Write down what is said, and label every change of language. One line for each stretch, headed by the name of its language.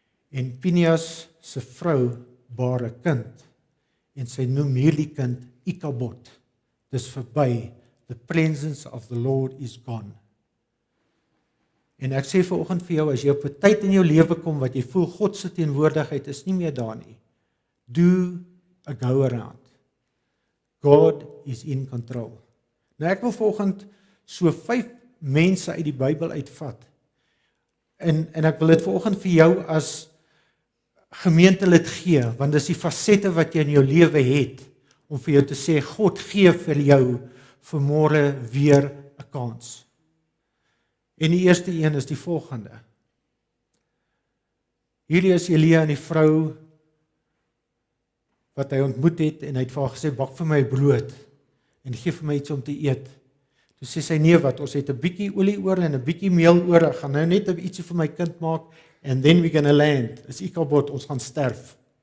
Afrikaans: En Pinias se vrou baar 'n kind en sy noem hierdie kind Ikabod. Dis verby.
English: The presence of the Lord is gone.
Afrikaans: En ek sê vanoggend vir jou, as jy op 'n tyd in jou lewe kom wat jy voel God se teenwoordigheid is nie meer daar nie,
English: do a go around. God is in control.
Afrikaans: Nou ek wil vanoggend so 5 mense uit die Bybel uitvat. En ek wil dit vanoggend vir jou as gemeentelid gee, want dis die fasette wat jy in jou lewe het, om vir jou te sê, God gee vir jou vir môre weer 'n kans. En die eerste een is die volgende. Hierdie is Elia en die vrou wat hy ontmoet het, en hy het vir haar gesê, bak vir my brood, en gee vir my iets om te eet. Toe sê sy, nee wat, ons het 'n bietjie olie oor en 'n bietjie meel oor, ek gaan nou net ietsie vir my kind maak,
English: and then we're gonna land,
Afrikaans: is Ikabod, ons gaan sterf.